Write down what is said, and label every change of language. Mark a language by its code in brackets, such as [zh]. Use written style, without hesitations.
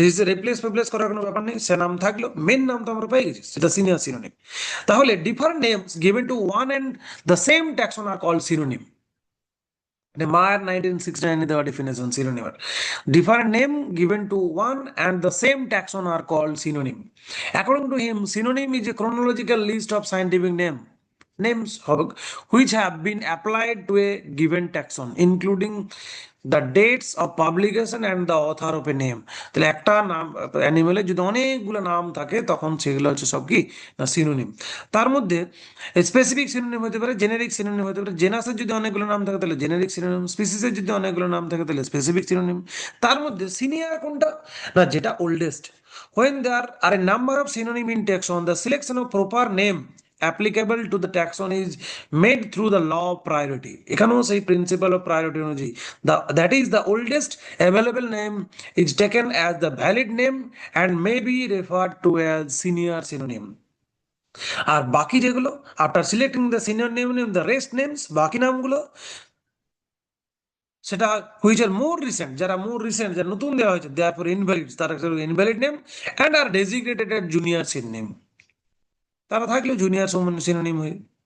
[bn] Replace ফিপ্লেস করার কোনো ব্যাপার নেই, সে নাম থাকলো, মেন নাম তো আমরা পেয়ে গেছি, সেটা সিনিয়র সিনোনিম। [en] তাহলে different names given to one and the same taxon are called synonym. [bn] মায়ের 1969 দেওয়া definition সিনোনিমের, [en] Different name given to one and the same taxon are called synonym. According to him, synonym is a chronological list of scientific names which have been applied to a given taxon, including the dates of publication and the author of a name. [bn] তাহলে একটা নাম অ্যানিমেলের যদি অনেকগুলো নাম থাকে তখন সেগুলো হচ্ছে সব কি না সিনোনিম। তার মধ্যে স্পেসিফিক সিনোনিম হতে পারে, জেনেরিক সিনোনিম হতে পারে। জেনাসের যদি অনেকগুলো নাম থাকে তাহলে জেনেরিক সিনোনিম, স্পিসিসের যদি অনেকগুলো নাম থাকে তাহলে স্পেসিফিক সিনোনিম। তার মধ্যে সিনিয়র কোনটা না, যেটা oldest. [en] when there are a number of synonym in taxon, the selection of proper name applicable to the taxon is made through the law of priority. [bn] এখানেও সেই প্রিন্সিপাল অফ প্রায়োরিটি অনুযায়ী [en] that is the oldest available name is taken as the valid name and may be referred to as senior synonym. [bn] আর বাকি যেগুলো, [en] after selecting the senior name the rest names, [bn] বাকি নামগুলো সেটা which are more recent, যারা মোর recent, যারা নতুন দেওয়া হয়েছে, দেওয়ার পর ইনভ্যালিড, তারা [en] invalid name and or designated at junior synonym, [bn] তারা থাকলে জুনিয়র সিনোনিম হয়ে।